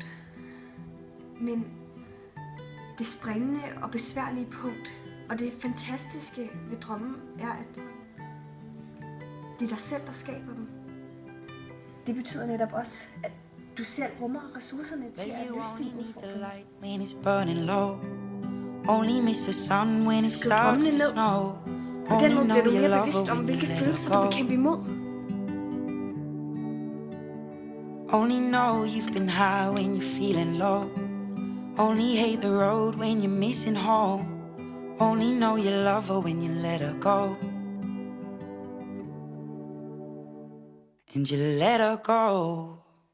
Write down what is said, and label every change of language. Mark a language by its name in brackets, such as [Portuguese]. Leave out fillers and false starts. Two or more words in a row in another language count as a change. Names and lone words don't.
[Danish] Men det springende og besværlige punkt, og det fantastiske ved drømmen, er, at det er dig selv, der skaber dem. Det betyder netop også, at du selv rummer ressourcerne til at løse dine udfordringer. Skriv drømmene ned. På den måde bliver du mere bevidst om, hvilke følelser du vil kæmpe imod. [English] Only know you've been high when you're feeling low. Only hate the road when you're missing home. Only know you love her when you let her go. And you let her go.